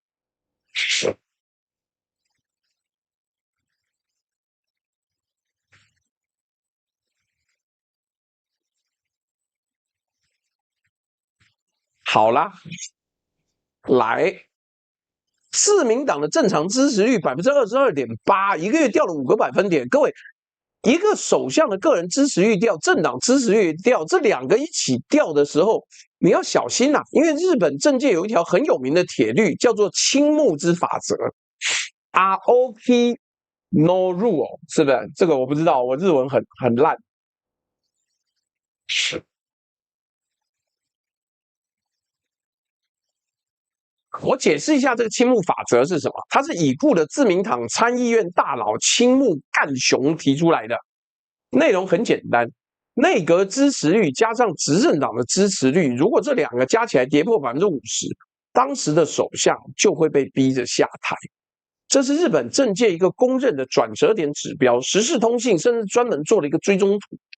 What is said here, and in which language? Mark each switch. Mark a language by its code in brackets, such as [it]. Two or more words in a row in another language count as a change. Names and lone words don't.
[zh] 好啦，來，自民党的正常支持率22.8%，一個月掉了5個百分點。各位，一個首相的個人支持率掉，政黨支持率掉，這兩個一起掉的時候，你要小心啊！因為日本政界有一條很有名的鐵律，叫做青木之法則 ， ROP no rule，是不是？這個我不知道，我日文很爛。是。我解釋一下這個青木法則是什麼？它是已故的自民黨參議院大佬青木幹雄提出來的，內容很簡單：內閣支持率加上執政黨的支持率，如果這兩個加起來跌破50%，當時的首相就會被逼着下台。這是日本政界一個公認的轉折點指標，時事通信甚至專門做了一個追蹤圖。